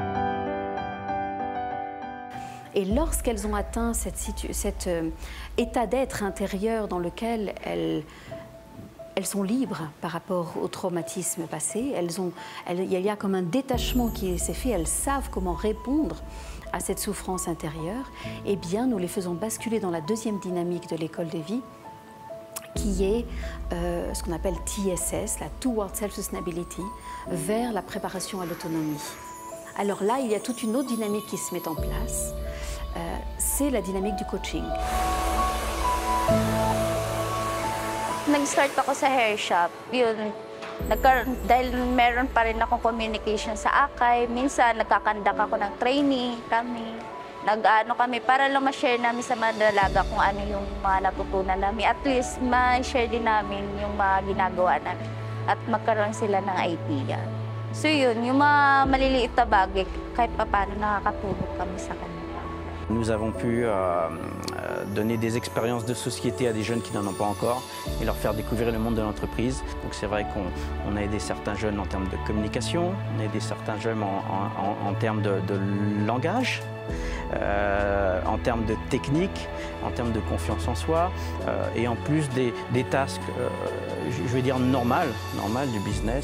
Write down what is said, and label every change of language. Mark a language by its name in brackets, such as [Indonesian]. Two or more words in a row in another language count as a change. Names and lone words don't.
[French] Et lorsqu'elles ont atteint cet état d'être intérieur dans lequel elles sont libres par rapport au traumatisme passé, il y a comme un détachement qui s'est fait, elles savent comment répondre à cette souffrance intérieure, eh bien nous les faisons basculer dans la 2e dynamique de l'école de vie, qui est ce qu'on appelle TSS, la [English] Toward Self-Sustainability, [French] vers la préparation à l'autonomie. Alors là, il y a toute une autre dynamique qui se met en place, c'est la dynamique du coaching. [Filipino] Nag-start ako sa hair shop, yun, dahil meron pa rin akong communication sa Akay, minsan nagkakandak ako ng training kami, nag-ano kami para lang ma-share namin sa mga dalaga kung ano yung mga natutunan namin. At least ma-share din namin yung mga ginagawa namin at magkaroon sila ng idea. So yun, yung mga maliliit na bagay, kahit pa paano nakakatulog kami sa kanila. [French] Nous avons pu donner des expériences de société à des jeunes qui n'en ont pas encore et leur faire découvrir le monde de l'entreprise. Donc c'est vrai qu'on a aidé certains jeunes en termes de communication, on a aidé certains jeunes en termes de langage, en termes de technique, en termes de confiance en soi, et en plus des tasks, je vais dire normales du business.